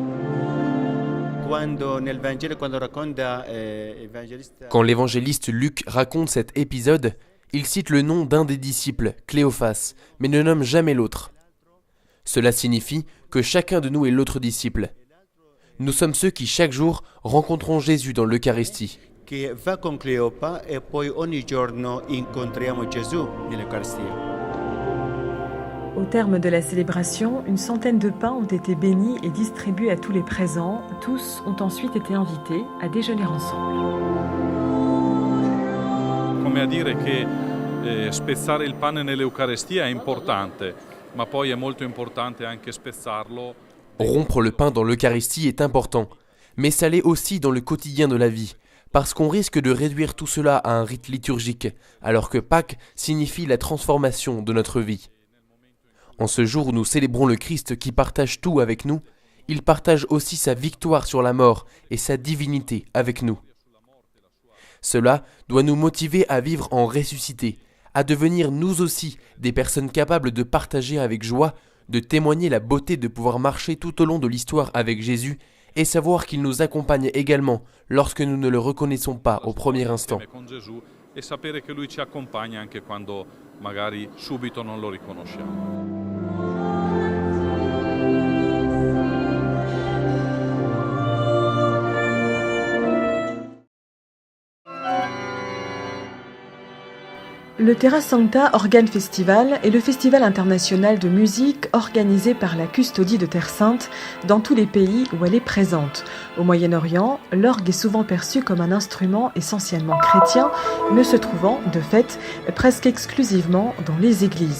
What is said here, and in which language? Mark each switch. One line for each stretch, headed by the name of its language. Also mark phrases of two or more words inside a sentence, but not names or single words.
French: Quand l'évangéliste Luc raconte cet épisode, il cite le nom d'un des disciples, Cléophas, mais ne nomme jamais l'autre. Cela signifie que chacun de nous est l'autre disciple. Nous sommes ceux qui chaque jour rencontrons Jésus dans l'Eucharistie.
Italian: Che va con Cleopa e poi ogni giorno incontriamo Gesù nell'Eucaristia.
French: Au terme de la célébration, une centaine de pains ont été bénis et distribués à tous les présents. Tous ont ensuite été invités à déjeuner ensemble.
Italian: Come a dire che spezzare il pane nell'Eucaristia è importante, ma poi è molto importante anche spezzarlo.
French: Rompre le pain dans l'Eucharistie est important, mais ça l'est aussi dans le quotidien de la vie. Parce qu'on risque de réduire tout cela à un rite liturgique, alors que Pâques signifie la transformation de notre vie. En ce jour où nous célébrons le Christ qui partage tout avec nous, il partage aussi sa victoire sur la mort et sa divinité avec nous. Cela doit nous motiver à vivre en ressuscité, à devenir nous aussi des personnes capables de partager avec joie, de témoigner la beauté de pouvoir marcher tout au long de l'histoire avec Jésus et savoir qu'il nous accompagne également lorsque nous ne le reconnaissons pas au premier instant.
Italian: E sapere che lui ci accompagna anche quando magari subito non lo riconosciamo.
French: Le Terra Sancta Organ Festival est le festival international de musique organisé par la Custodie de Terre Sainte dans tous les pays où elle est présente. Au Moyen-Orient, l'orgue est souvent perçu comme un instrument essentiellement chrétien, ne se trouvant, de fait, presque exclusivement dans les églises.